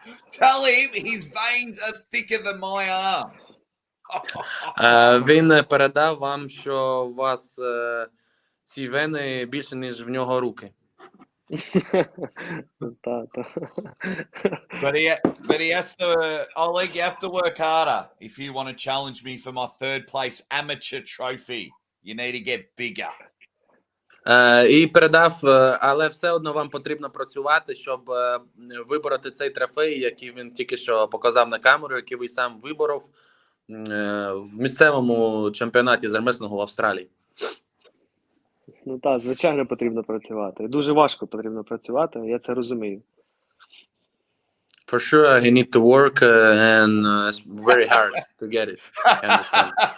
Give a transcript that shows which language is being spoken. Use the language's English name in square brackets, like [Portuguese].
[English] Tell him his veins are thicker than my arms. [Ukrainian] Він передав вам, що у вас ці вени більше, ніж в нього руки. [English] But he has to, Oleg, you have to work harder if you want to challenge me for my third place amateur trophy. You need to get bigger. [Ukrainian] І передав, але все одно вам потрібно працювати, щоб вибороти цей трофей, який він тільки що показав на камеру, який ви сам виборов в місцевому чемпіонаті з армреслингу в Австралії. Так, звичайно, потрібно працювати. Дуже важко потрібно працювати, я це розумію. [English] For sure, he need to work and it's very hard to get it. I understand.